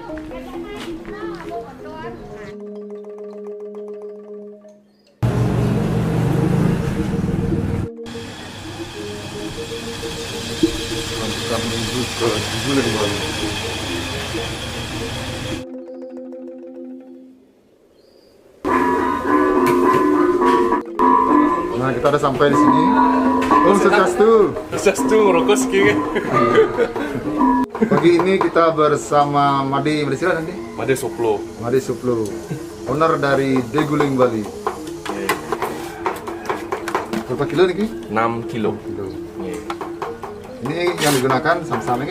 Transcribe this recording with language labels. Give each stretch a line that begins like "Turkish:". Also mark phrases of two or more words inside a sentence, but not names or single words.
Indonesian: Kita menuju ke Deguling, Bali. Nah, kita udah sampai di sini.
Sanskrit: Om Swastiastu. Swastiastu ngerokok sih.
Indonesian: Pagi ini kita bersama Made siapa nanti? Made Suplo. Made Suplo, owner dari Deguling, Bali. Berapa kilo nih? 6 kilo. Ini yang digunakan sam-sam ini?